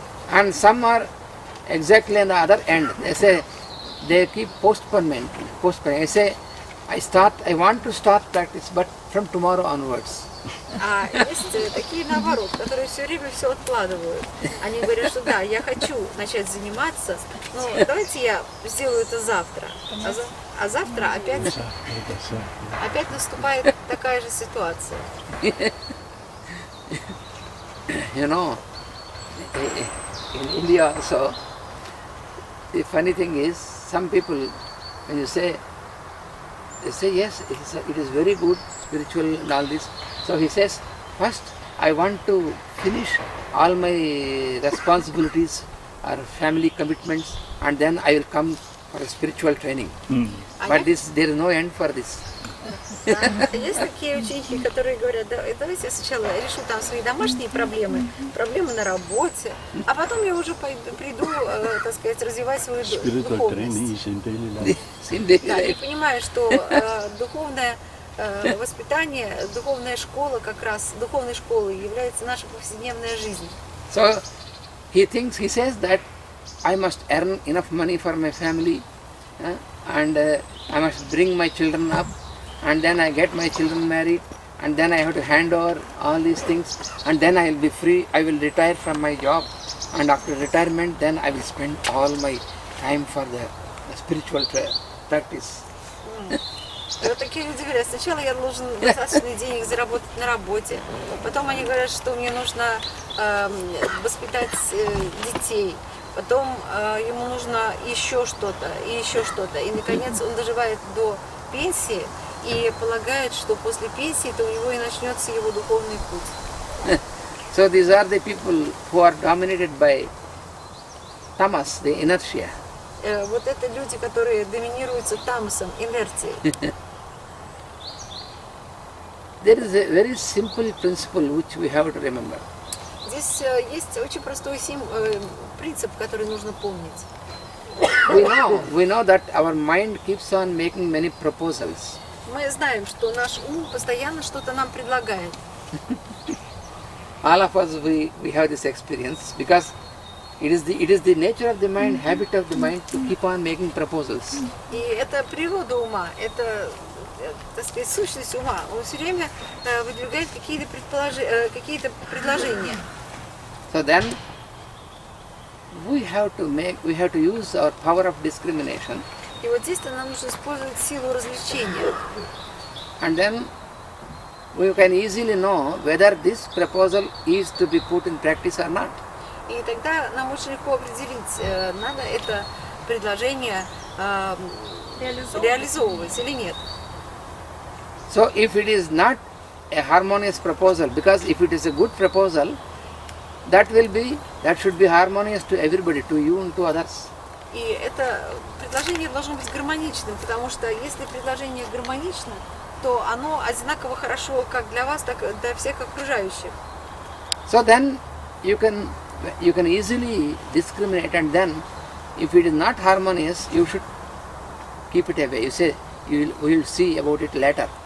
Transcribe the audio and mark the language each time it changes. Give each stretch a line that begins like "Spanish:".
English: And some are exactly on the other end. They say they keep postponement. I say I want to start practice, but from tomorrow onwards.
Russian: А есть такие наоборот, которые все время все откладывают. Они говорят, что да, я хочу начать заниматься, но давайте я сделаю это завтра. А завтра опять наступает такая же ситуация.
English: You know, in India also, the funny thing is, some people, when you say, they say yes, it is very good, spiritual and all this. So he says, first I want to finish all my responsibilities or family commitments, and then I will come for a spiritual training. But there is no end for this.
Russian: Есть такие ученики, которые говорят, давайте я сначала решу там свои домашние проблемы на работе, а потом я уже приду, так сказать, развивать свою духовность. Да, я понимаю, что духовное воспитание, духовная школа как раз, духовной школой является наша повседневная жизнь.
English: So he says that I must earn enough money for my family, and I must bring my children up, and then I get my children married, and then I have to hand over all these things, and then I will be free, I will retire from my job, and after retirement then I will spend all my time for the spiritual practice.
Russian: И вот такие люди говорят, сначала я должен достаточно денег заработать на работе, потом они говорят, что мне нужно воспитать детей, потом ему нужно еще что-то, и наконец он доживает до пенсии и полагает, что после пенсии то у него и начнется его духовный путь.
English: So these are the people who are dominated by tamas, the inertia.
Russian: Вот это люди, которые доминируются тамасом, инерцией.
English: There is a very simple principle which we have to remember.
Russian: Здесь есть очень простой принцип, который нужно помнить.
English: We know that our mind keeps on making many proposals.
Russian: Мы знаем, что наш ум постоянно что-то нам предлагает.
English: All of us, we have this experience because It is the nature of the mind, habit of the mind to keep on making proposals.
Russian: И это природа ума, это, так сказать, сущность ума. Он все время выдвигает какие-то предложения.
English: So then we have to use our power of discrimination.
Russian: И вот здесь-то нам нужно использовать силу развлечения.
English: And then we can easily know whether this proposal is to be put in practice or not.
Russian: И тогда нам очень легко определить, надо это предложение реализовывать или нет.
English: So if it is not a harmonious proposal, because if it is a good proposal, that should be harmonious to everybody, to you and to others.
Russian: И это предложение должно быть гармоничным, потому что если предложение гармонично, то оно одинаково хорошо как для вас, так и для всех окружающих.
English: So then you can easily discriminate, and then if it is not harmonious, you should keep it away. You say we will see about it later.